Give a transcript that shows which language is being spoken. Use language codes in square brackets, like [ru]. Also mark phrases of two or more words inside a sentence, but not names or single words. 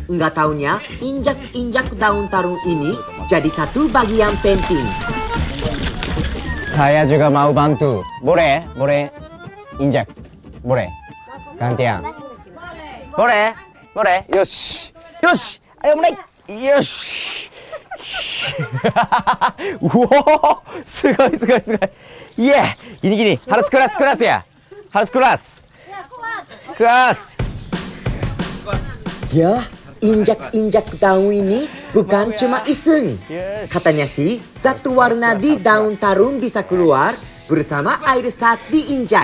[id] Nggak taunya, injak-injak daun tarum ini jadi satu bagian penting. Saya juga mau bantu. Boleh injak. Boleh. Gantian. Boleh. Yosh. Ayo mulai. Yosh. Wow, sugoi. Yeah, gini. Harus keras ya. Harus keras. Keras. Ya, injak-injak daun ini bukan cuma iseng. Katanya sih, satu warna di daun tarum bisa keluar bersama air saat diinjak.